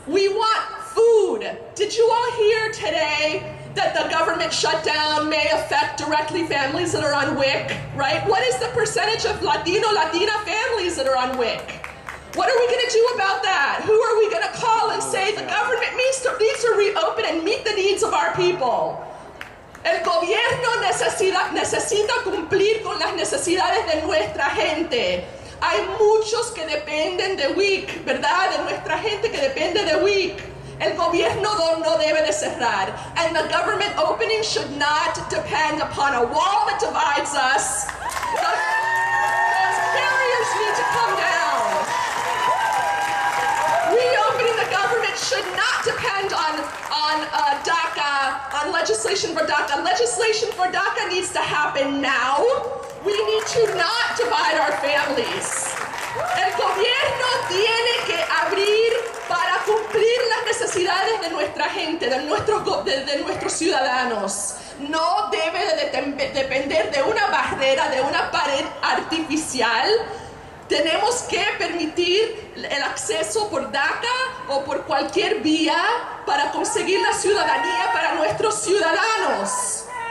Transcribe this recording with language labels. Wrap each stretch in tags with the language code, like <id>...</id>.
<en>We want food. Did you all hear today that the government shutdown may affect directly families that are on WIC, right? What is the percentage of Latina families that are on WIC? What are we going to do about that? Who are we going to call and say the government needs to reopen and meet the needs of our people?</en> <es>El gobierno necesita cumplir con las necesidades de nuestra gente. Hay muchos que dependen de WIC, ¿verdad? De nuestra gente que depende de WIC. El gobierno no debe de cerrar.</es> <en>And the government opening should not depend upon a wall that divides us. Those barriers need to come down. Reopening the government should not depend on DACA, on legislation for DACA. Legislation for DACA needs to happen now. We need to not divide our families.</en> <es>El gobierno tiene que abrir para cumplir las necesidades de nuestra gente, de nuestros ciudadanos. No debe de depender de una barrera, de una pared artificial. Tenemos que permitir el acceso por DACA o por cualquier vía para conseguir la ciudadanía para nuestros ciudadanos.</es>